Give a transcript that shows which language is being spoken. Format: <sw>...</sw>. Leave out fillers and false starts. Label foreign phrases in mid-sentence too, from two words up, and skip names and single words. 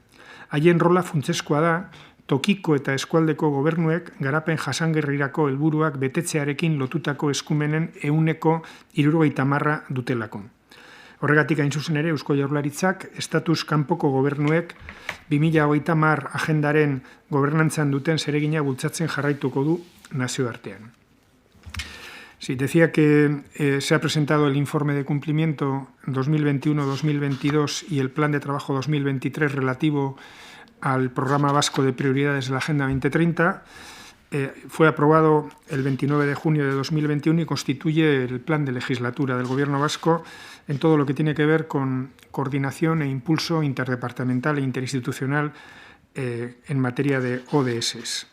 <eu>Haien rola funtsezkoa da, tokiko eta eskualdeko gobernuek garapen jasangarrirako helburuak betetzearekin lotutako eskumenen 70% dutelako. Horregatik hain zuzen ere, Eusko Jaurlaritzak estatus kanpoko gobernuek 2030 agendaren gobernantzan duten zeregina bultzatzen jarraituko du nazioartean.</eu> <es>Sí, decía que se ha presentado el informe de cumplimiento 2021-2022 y el plan de trabajo 2023 relativo al programa vasco de prioridades de la Agenda 2030. Fue aprobado el 29 de junio de 2021 y constituye el plan de legislatura del Gobierno vasco en todo lo que tiene que ver con coordinación e impulso interdepartamental e interinstitucional en materia de ODS.</es>